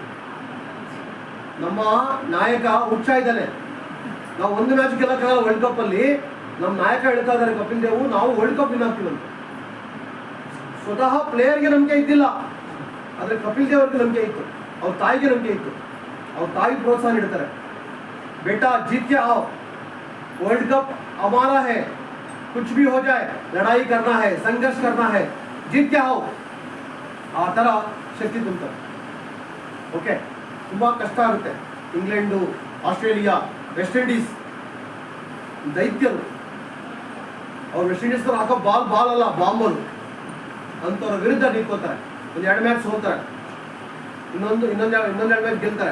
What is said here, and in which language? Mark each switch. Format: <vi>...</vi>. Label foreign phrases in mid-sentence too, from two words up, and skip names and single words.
<kn>ನಮ್ಮ ನಾಯಕ ಹುಚ್ಚ ಇದ್ದಾನೆ, ನಾವು ಒಂದು ಮ್ಯಾಚ್ ಗೆಲ್ಲಕ್ಕಾಗಲ್ಲ</kn> <en>world cup</en> <kn>ಅಲ್ಲಿ. ನಮ್ಮ ನಾಯಕ ಹೇಳ್ತಾ ಇದ್ದಾರೆ ಕಪಿಲ್ ದೇವ್, ನಾವು</kn> <en>world cup win</en> <kn>ಆಗ್ತೀವಂತ. ಸ್ವತಃ ಪ್ಲೇಯರ್ಗೆ ನಂಬಿಕೆ ಇದ್ದಿಲ್ಲ, ಆದರೆ ಕಪಿಲ್ ದೇವ್ ಅವ್ರಿಗೆ ನಂಬಿಕೆ ಇತ್ತು, ಅವ್ರ ತಾಯಿಗೆ ನಂಬಿಕೆ ಇತ್ತು. ಅವ್ರ ತಾಯಿ ಪ್ರೋತ್ಸಾಹ ನೀಡ್ತಾರೆ,</kn> <hi>बेटा जीत के आओ,</hi> <en>world cup</en> <hi>हमारा है, कुछ भी हो जाए लड़ाई करना है, संघर्ष करना है, जीत के आओ.</hi> <kn>ಆ ಥರ ಶಕ್ತಿ ತುಂಬ್ತಾರೆ. ಓಕೆ, ತುಂಬ ಕಷ್ಟ ಆಗುತ್ತೆ. ಇಂಗ್ಲೆಂಡು, ಆಸ್ಟ್ರೇಲಿಯಾ, ವೆಸ್ಟ್ ಇಂಡೀಸ್ ದೈತ್ಯರು. ಅವ್ರು ವೆಸ್ಟ್ ಇಂಡೀಸ್ನವ್ರು ಹಾಕೋ ಬಾಲ್ ಅಲ್ಲ, ಬಾಂಬರು. ಅಂಥವ್ರ ವಿರುದ್ಧ ನಿಂತ್ಕೋತಾರೆ. 1-2 ಮ್ಯಾಚ್ ಸೋಲ್ತಾರೆ, ಇನ್ನೊಂದು 2 ಮ್ಯಾಚ್ ಗೆಲ್ತಾರೆ.</kn>